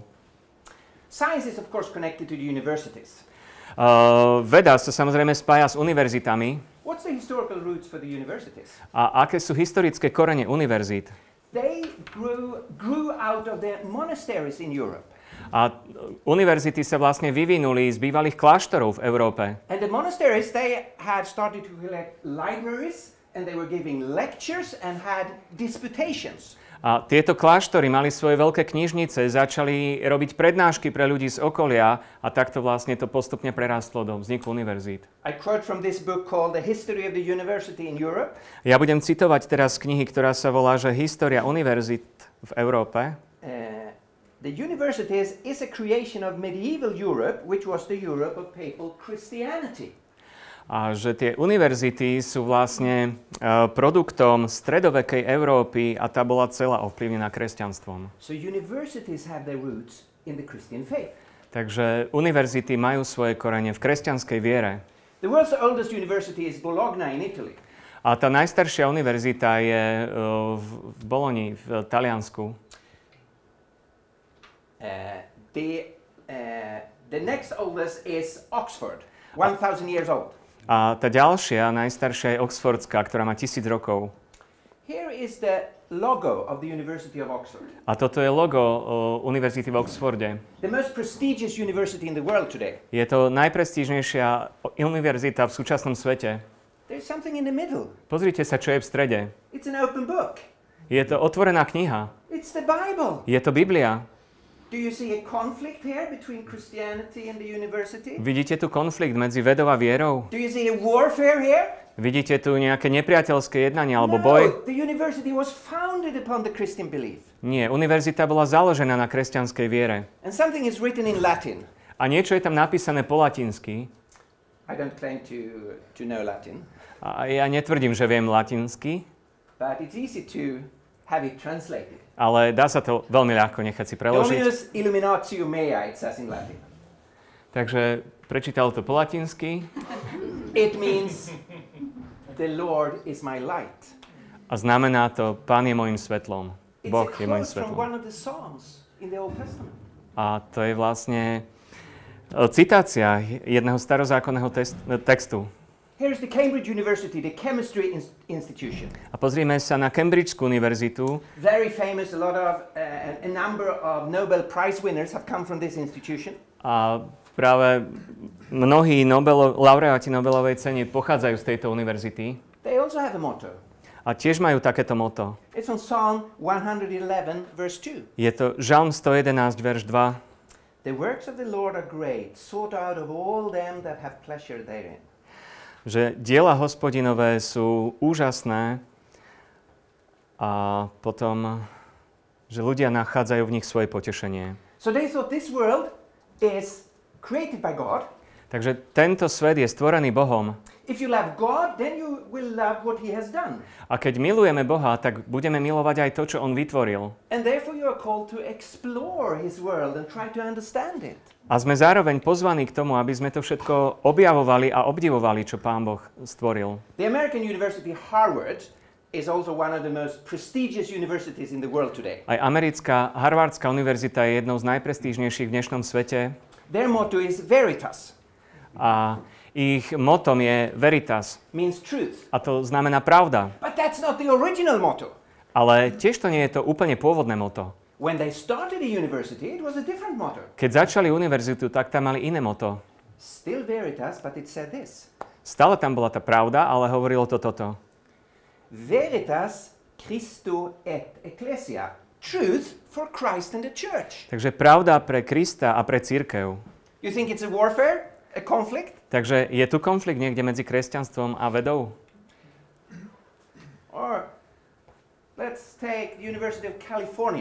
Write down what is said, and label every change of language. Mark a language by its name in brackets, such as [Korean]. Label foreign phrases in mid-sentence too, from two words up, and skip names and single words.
[English] Science is of course connected to the universities. [Slovak] Veda sa samozrejme spája s univerzitami. [English] What's the historical roots for the universities? [Slovak] A aké sú historické korene univerzít? [English] They grew out of the monasteries in Europe. [Slovak] A univerzity sa vlastne vyvinuli z bývalých kláštorov v Európe. [English] And the monasteries, they had started to collect libraries and they were giving lectures and had disputations. [Slovak] A tieto kláštory mali svoje veľké knižnice, začali robiť prednášky pre ľudí z okolia a takto vlastne to postupne prerástlo do vzniku univerzít. [English] I quote from this book called The History of the University in Europe. [Slovak] Ja budem citovať teraz z knihy, ktorá sa volá, že História univerzít v Európe. [English] The universities is a creation of medieval Europe, which was the Europe of papal Christianity. [Slovak] A že tie univerzity sú vlastne produktom stredovekej Európy a tá bola celá ovplyvnená kresťanstvom. [English] So universities have their roots in the Christian faith. [Slovak] Takže univerzity majú svoje korene v kresťanskej viere. [English] The world's oldest university is Bologna in Italy. [Slovak] A tá najstaršia univerzita je v Boloni, v Taliansku. [English] The next oldest is Oxford, 1000 years old. [Slovak] A tá ďalšia, najstaršia je Oxfordská, ktorá má 1000 rokov. [English] Here is the logo of the University of Oxford. [Slovak] A toto je logo univerzity v Oxforde. [English] The most prestigious university in the world today. [Slovak] Je to najprestížnejšia univerzita v súčasnom svete. [English] There's something in the middle. [Slovak] Pozrite sa, čo je v strede. [English] It's an open book. [Slovak] Je to otvorená kniha. [English] It's the Bible. [Slovak] Je to Biblia. [English] Do you see a conflict here between Christianity and the university? [Slovak] Vidíte tu konflikt medzi vedou a vierou? [English] Do you see a warfare here? [Slovak] Vidíte tu nejaké nepriateľské jednanie alebo boj? [English] The university was founded upon the Christian belief. [Slovak] Nie, univerzita bola založená na kresťanskej viere. [English] And something is written in Latin. [Slovak] A niečo je tam napísané po latinsky. [English] I don't claim to know Latin. [Slovak] A ja netvrdím, že viem latinsky. [English] But it's easy to have it translated. [Slovak] Ale dá sa to veľmi ľahko nechať si preložiť. [Latin] Dominus illuminatio mea, [English] it says in Latin. [Slovak] Takže prečítal to po latinsky. [English] It means the Lord is my light. [Slovak] A znamená to, Pán je môjim svetlom. Boh je môjim [English] It's a quote from [Slovak] svetlom. [English] one of the Psalms in the Old Testament. [Slovak] A to je vlastne citácia jedného starozákonného textu. [English] Here's the Cambridge University, the chemistry institution. [Slovak] A pozrime sa na Cambridgeskú univerzitu. [English] Very famous, a number of Nobel Prize winners have come from this institution. [Slovak] A práve mnohí laureáti Nobelovej ceny pochádzajú z tejto univerzity. [English] They also have a motto. [Slovak] A tiež majú takéto motto. [English] It's on Psalm 111, verse 2. [Slovak] Je to Žalm 111, verš 2. [English] The works of the Lord are great, sought out of all them that have pleasure therein. [Slovak] Že diela Hospodinové sú úžasné a potom, že ľudia nachádzajú v nich svoje potešenie. [English] So they thought this world is created by God. [Slovak] Takže tento svet je stvorený Bohom. [English] If you love God, then you will love what he has done. [Slovak] A keď milujeme Boha, tak budeme milovať aj to, čo on vytvoril. [English] And therefore you are called to explore his world and try to understand it. [Slovak] A sme zároveň pozvaní k tomu, aby sme to všetko objavovali a obdivovali, čo Pán Boh stvoril. [English] The American University Harvard is also one of the most prestigious universities in the world today. [Slovak] Aj americká Harvardská univerzita je jednou z najprestížnejších v dnešnom svete. [English] Their motto is Veritas. [Slovak] A ich motom je Veritas. [English] Means truth. [Slovak] A to znamená pravda. [English] But that's not the original motto. [Slovak] Ale tiež to nie je to úplne pôvodné moto. [English] When they started the university, it was a different motto. [Slovak] Keď začali univerzitu, tak tam mali iné moto. [English] Still Veritas, but it said this. [Slovak] Stále tam bola tá pravda, ale hovorilo to toto. [Latin] Veritas Christo et Ecclesia. [English] Truth for Christ and the church. [Slovak] Takže pravda pre Krista a pre cirkev. [English] You think it's a warfare? A conflict? [Slovak] Takže je tu konflikt niekde medzi kresťanstvom a vedou? [English] Or let's take the University of California.